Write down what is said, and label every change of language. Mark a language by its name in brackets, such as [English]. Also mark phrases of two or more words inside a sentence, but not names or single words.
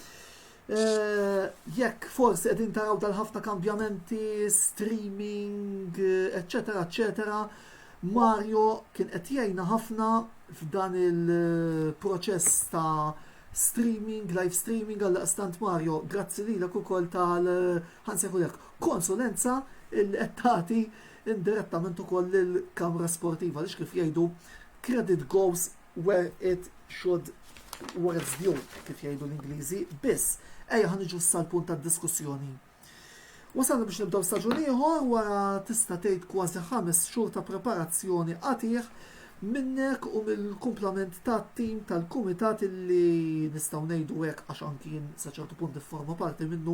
[Maltese] Jekk forsi qegħdin taraw dal-ħafna kambjamenti, streaming, eċetera, eċetera, Mario kien qed jgħinna ħafna f'dan il-proċess ta' streaming, [English] live streaming [Maltese] għall-qastant Mario. Grazzi lilek ukoll tal-ħansejħulek konsulenza il-qed tagħti indirettament ukoll il-kamra sportiva li kif jgħidu [English] credit goes where it should, where it's due, [Maltese] kif jgħidu l-Ingliżi, biss. Ejja ħaniġu sal-punt tad-diskussjoni. Wasalna biex nibdew staġun ieħor wara tista' tgħid kważi 5 xhur ta' preparazzjoni qatih minnek u mill-kumplament tat-tim tal-kumitat li nistgħu ngħidu hekk għax anki jien sa ċertu punt forma parti minnu.